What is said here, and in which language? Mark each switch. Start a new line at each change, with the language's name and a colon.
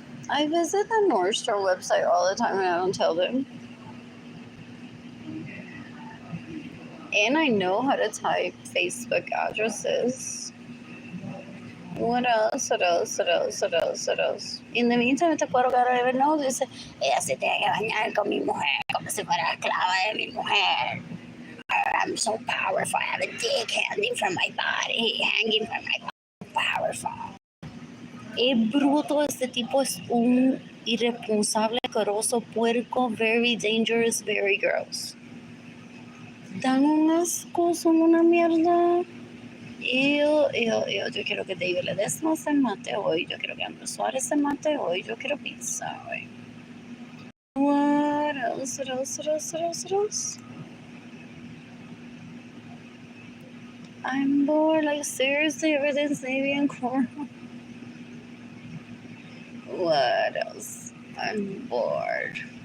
English: I visit the Nordstrom website all the time and I don't tell them. And I know how to type Facebook addresses. What else? What else? What else? What else? What else? In the meantime,
Spanish: este cuero que ahora no dice, ella se tiene que bañar con mi mujer como si fuera esclava de mi mujer.
English: I'm so powerful. I have a dick hanging from my body, hanging from my body.
Spanish: Powerful. Es bruto, este tipo es un irresponsable, asqueroso, puerco,
English: very dangerous, very gross.
Spanish: Dan un asco, son una mierda. Yo quiero que David Ledesma se mate hoy. Yo quiero que Andrew Suárez se mate hoy. Yo quiero pizza hoy.
English: What else? What else? What else? What else? What else? I'm bored. Like, seriously, everything's navy and corn. What else? I'm bored.